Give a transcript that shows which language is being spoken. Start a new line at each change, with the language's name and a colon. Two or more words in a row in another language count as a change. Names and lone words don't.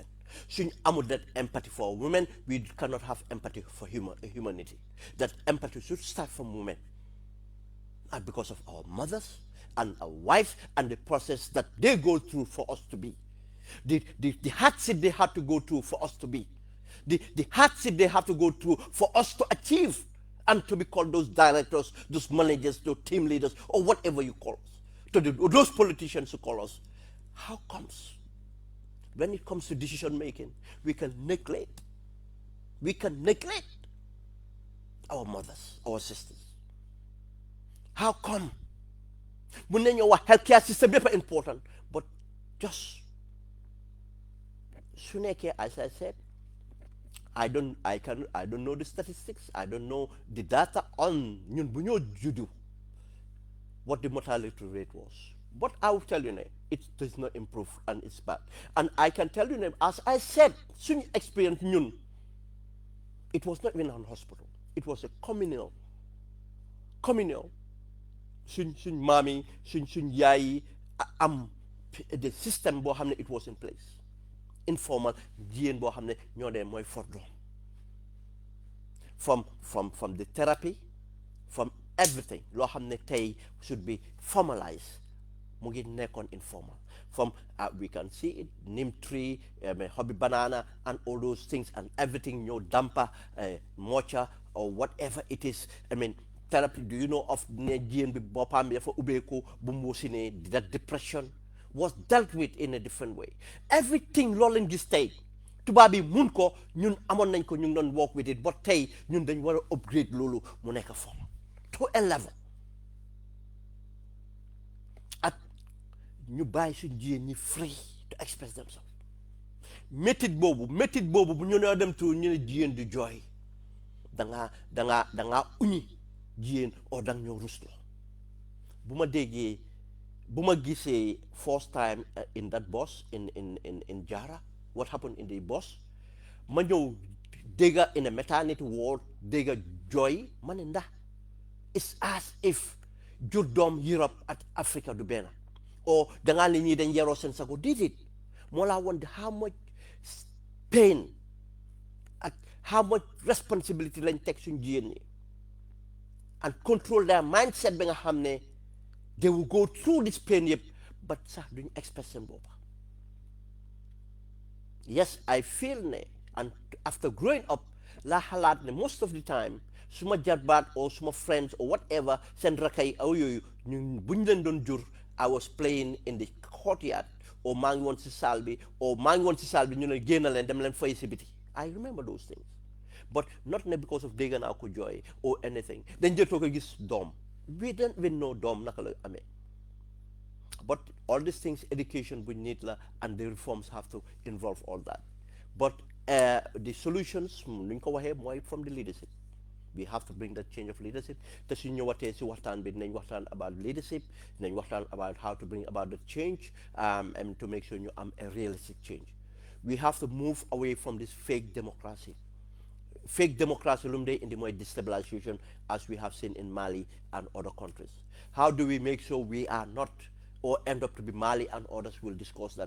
Wolof: Suñ amul
English: that empathy for women, we cannot have empathy for humanity. That empathy should start from women, and because of our mothers and our wives and the process that they go through for us to be. The hardship they had to go through for us to be. The hardship they have to go through for us to achieve and to be called those directors, those managers, those team leaders, or whatever you call us, to those politicians who call us. How comes when it comes to decision making, we can neglect our mothers, our sisters? How come?
Wolof: Mun nañu wax
English: healthcare system
Wolof: yëpp
English: important, but just
Wolof: su nekkee,
English: as I said, I don't know the statistics. I don't know the data on
Wolof: ñun bu ñoo juddu
English: what the mortality rate was. But I will tell you now, it does not improve and it's bad. And I can tell you now, as I said, suñ experience ñun, it was not even an hospital. It was a communal.
Wolof: Suñ maam yi suñ yaay yi am
English: the system
Wolof: boo xam ne
English: it was in place.
Wolof: Informal jigéen boo xam ne ñoo dee mooy for doom
English: from the therapy, from everything
Wolof: loo xam ne tey
English: should be formalized
Wolof: mu ngi nekkoon informal.
English: From we can see it, neem tree, hobby banana, and all those things and everything, dampa, mocha, or whatever it is. I mean, therapy. Do you know of
Wolof: jigéen bi boppam bi dafa ubbeeku bu mu wasine,
English: that depression was dealt with in a different way.
Wolof: Everything loolu lañ gis tey tubaab yi mun ko, ñun amoon nañ ko, ñu ngi doon
English: work with it, but
Wolof: tey ñun dañ war a upgrade loolu mu nekk
English: form to a level.
Wolof: At ñu bàyyi suñ jigéen ñi
English: free to express themselves.
Wolof: métit boobu bu ñu nee dem tu ñu ne jigéen di jooy dangaa uñi jigéen oo dang ñoo rusloo. bu ma gisee
English: first time in that bus in Jara, what happened in the bus,
Wolof: ma ñëw dégga
English: in a maternity ward
Wolof: dégga jooy ma ne ndax
English: it's as if
Wolof: jur doom Europe at Africa du benn, o dangaa ne ñii dañ yaroo seen sago déedéet. moo laa woon
English: how much pain
Wolof: ak
English: how much responsibility
Wolof: lañ teg suñ jigéen ñi,
English: and control their mindset
Wolof: ba nga xam ne
English: they will go through this pain yëpp but
Wolof: sax duñ
English: express
Wolof: seen boppa.
English: Yes, I feel
Wolof: ne,
English: and after growing up
Wolof: laa xalaat ne
English: most of the time
Wolof: suma jarbaat or suma
English: friends or whatever
Wolof: seen rakay aw yooyu ñu buñ leen doon jur,
English: I was playing in the courtyard,
Wolof: or maa ngi woon si salle bi, or maa ngi woon si salle bi ñu ne génn leen dem leen fay si biti.
English: I remember those things, but not because of
Wolof: dégg naa ko jooy
English: or anything.
Wolof: dañ jëtoo ko gis doom,
English: we don't even know
Wolof: doom naka la amee.
English: But all these things, education we need la, and the reforms have to involve all that. But the solutions
Wolof: nuñ ko waxee mooy
English: from the leadership. We have to bring that change of leadership.
Wolof: te su ñëwatee si waxtaan bi dinañ waxtaan
English: about leadership,
Wolof: dinañ waxtaan
English: about how to bring about the change, and to make sure
Wolof: ñu am
English: a realistic change. We have to move away from this fake democracy. fake democracy lumde in the more destabilization as we have seen in Mali and other countries. How do we make sure we are not or end up to be Mali, and others will discuss that.